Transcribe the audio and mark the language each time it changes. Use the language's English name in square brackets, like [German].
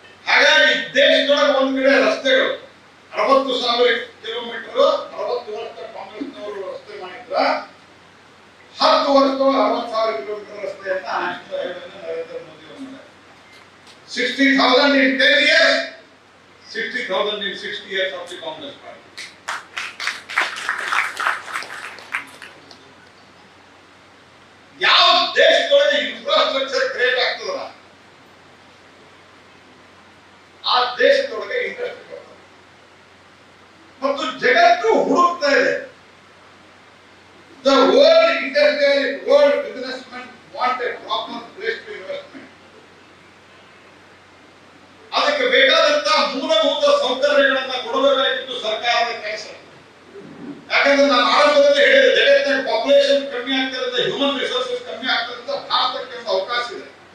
[Kannada] ಹಾಗಾಗಿ ದೇಶದೊಳಗೆ ಒಂದ್ ಕಡೆ ರಸ್ತೆಗಳು 60,000 ಕಿಲೋಮೀಟರ್ 60 ವರ್ಷ ಕಾಂಗ್ರೆಸ್ನವರು ರಸ್ತೆ ಮಾಡಿದ್ರ, 10 ವರ್ಷದೊಳಗೆ 60,000 ಕಿಲೋಮೀಟರ್ ರಸ್ತೆಯನ್ನ ನರೇಂದ್ರ ಮೋದಿ ಅವರು ಮಾಡಿದ್ದಾರೆ. [English] 60,000 in 10 years, 60,000 in 60 years of the Congress party. [Kannada] ಯಾವ ದೇಶದೊಳಗೆ ಇನ್ಫ್ರಾಸ್ಟ್ರಕ್ಚರ್ ಕ್ರಿಯೇಟ್ ಆಗ್ತದಲ್ಲ ಆ ದೇಶದೊಳಗೆ ಇಂಡಸ್ಟ್ರಿ ಬರ್ತದೆ. ಮತ್ತು ಜಗತ್ತು ಹುಡುಕ್ತಾ ಇದೆ. [English] The world industrial, world businessmen want a proper place to investment. [Kannada] ಅದಕ್ಕೆ ಬೇಕಾದಂತಹ ಮೂಲಭೂತ ಸೌಕರ್ಯಗಳನ್ನ ಕೊಡಬೇಕಾಗಿತ್ತು ಸರ್ಕಾರದ ಕೆಲಸ. ಯಾಕಂದ್ರೆ ನಾನು ಆರಂಭದಲ್ಲಿ ಹೇಳಿದೆ, ಜಗತ್ತಿನ ಪಾಪ್ಯುಲೇಷನ್ ಕಮ್ಮಿ ಆಗ್ತಿರೋದ್ರಿಂದ, ಹ್ಯೂಮನ್ ರಿಸೋರ್ಸಸ್ ಕಮ್ಮಿ ಆಗ್ತಿರೋದ್ರಿಂದ ಭಾರತಕ್ಕೆ ಒಂದು ಅವಕಾಶ ಇದೆ.